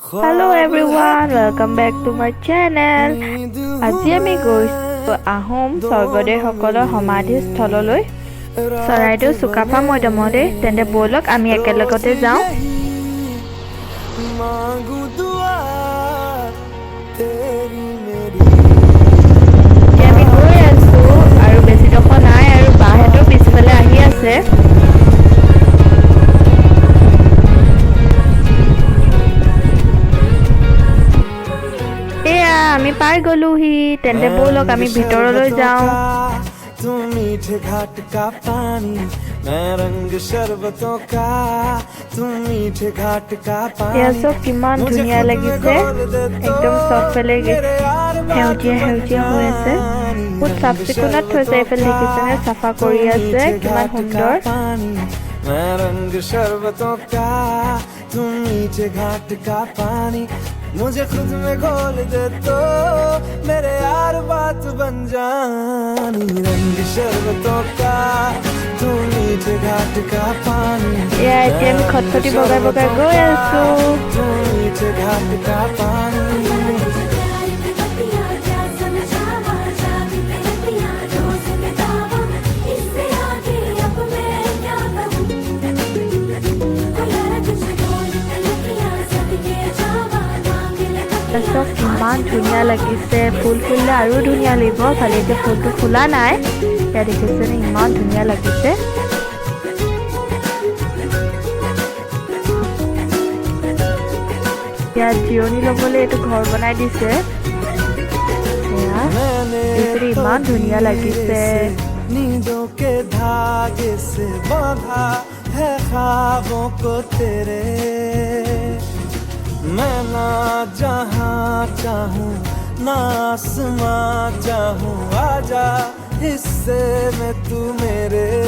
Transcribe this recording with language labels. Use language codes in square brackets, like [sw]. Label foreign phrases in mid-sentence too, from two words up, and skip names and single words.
[en] Hello everyone, welcome back to my channel. [as] আজি আমি গৈছো আহোম স্বৰ্গদেউসকলৰ সমাধিস্থললৈ চৰাইদেউ চুকাফা মৈদামলৈ। তেন্তে ব'লক আমি একেলগতে যাওঁ। আমি গৈ আছো আৰু বেছি ডোখৰ নাই আৰু বাহঁতৰ পিছফালে আহি আছে। আমি পাই গলোহি। তেন্তে ব'লক আমি ভিতৰলৈ যাওঁ। [hi] तू मीठे घाट का पानी मैं रंग शरबतों का तू मीठे घाट का पानी [as] এয়া চব কিমান ধুনীয়া লাগিছে। একদম চবফালে সেউজীয়া সেউজীয়া হৈ আছে। বহুত চাফ চিকুণত থৈছে। এইফালে দেখিছেনে চাফা কৰি আছে, কিমান সুন্দৰ। [hi] मैं रंग शरबतों का तू मीठे घाट का पानी मुझे खुद में घोल दे तो मेरे यार बात बन जानी रंग शरबतों का तू मीठे घाट का पानी [as] এয়া এতিয়া আমি খটখটি বগাই বগাই গৈ আছো। [hi] तू मीठे घाट का पानी [as] চব কিমান ধুনীয়া লাগিছে। ফুল ফুলিলে আৰু ধুনীয়া লাগিব। খালি এতিয়া ফুলটো ফুলা নাই। এতিয়া দেখিছেনে ইমান ধুনীয়া লাগিছে। ইয়াত জিৰণি ল'বলৈ এইটো ঘৰ বনাই দিছে। ইমান ধুনীয়া লাগিছে। [hi] नींदों के धागे से बांधा है ख्वाबों को तेरे मैं ना जहाँ चाहूँ ना आसमां चाहूँ आजा हिस्से में तू मेरे